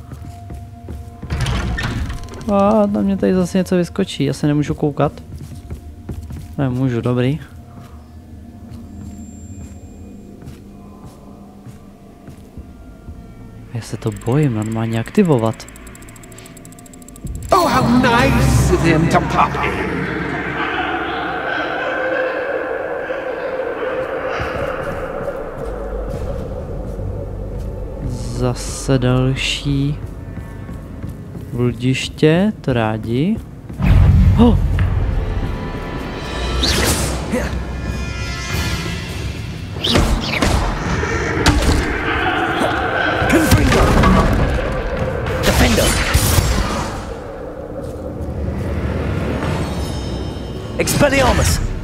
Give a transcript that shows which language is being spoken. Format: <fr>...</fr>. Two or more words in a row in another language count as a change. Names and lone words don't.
<cs>A, na mě tady zase něco vyskočí, já se nemůžu koukat. Nemůžu, dobrý. Já se to bojím normálně aktivovat.</cs> <en>Oh, how nice of him to pop in.</en> <cs>Zase další bludiště, to rádi. Oh! Defender! Expelliarmus!</cs>